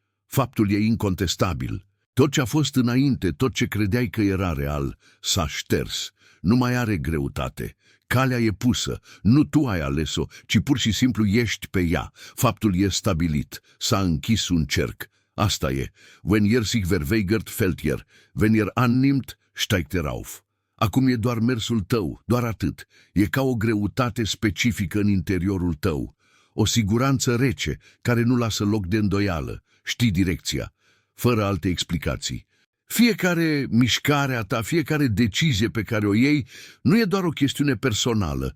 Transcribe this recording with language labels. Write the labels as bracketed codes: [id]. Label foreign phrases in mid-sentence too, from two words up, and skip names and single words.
[ro] Faptul e incontestabil. Tot ce a fost înainte, tot ce credeai că era real, s-a șters. Nu mai are greutate. Calea e pusă. Nu tu ai ales-o, ci pur și simplu ești pe ea. Faptul e stabilit. S-a închis un cerc. Asta e. [de] Wenn ihr sich verweigert, fällt ihr. Wenn ihr annimmt, steigt er auf. [ro] Acum e doar mersul tău, doar atât. E ca o greutate specifică în interiorul tău. O siguranță rece, care nu lasă loc de îndoială. Știi direcția, fără alte explicații. Fiecare mișcare a ta, fiecare decizie pe care o iei, nu e doar o chestiune personală.